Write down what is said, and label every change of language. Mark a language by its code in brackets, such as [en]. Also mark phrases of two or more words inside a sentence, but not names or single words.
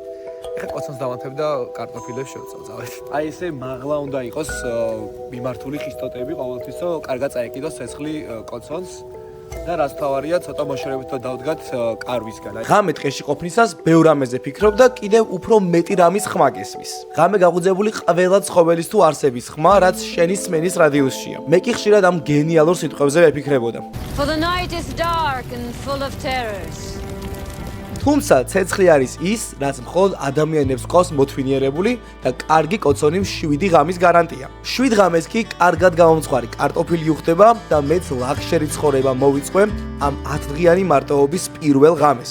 [ka] ეხა კოცონს დავანთებ და კარტოფილებს შევწავ, წავედ. აი ესე მაღლა უნდა იყოს მიმართული ხისტოტები ყოველთვის, რომ კარგად წაეკიდოს ცეცხლი კოცონს. და რაც თავარია, ცოტა მოშორებით დავდგათ კარვისგან. ღამე ტყეში ყოფნისას ბევრ ამეზე ფიქრობ და კიდევ უფრო მეტი რამის ხმა გესმის. ღამე გაღუძებული ყველა ცხოველის თუ არსების ხმა, რაც შენი სმენის რადიუსშია. მე კი ხშირად ამ გენიალურ სიტყვებზე ვეფიქრებოდა. [en] For the night is dark and full of terrors. [ka] თუმცა ცეცხლი არის ის, რაც მხოლოდ ადამიანებს ყავს მოთვინიერებული და კარგი კოცონი 7 ღამის გარანტია. 7 ღამეს კი კარგად გამომწვარი კარტოფილი უხდება და მეც ლაქშერი ცხოვრება მოვიწყე ამ 10 დღიანი მარტოობის პირველ ღამეს.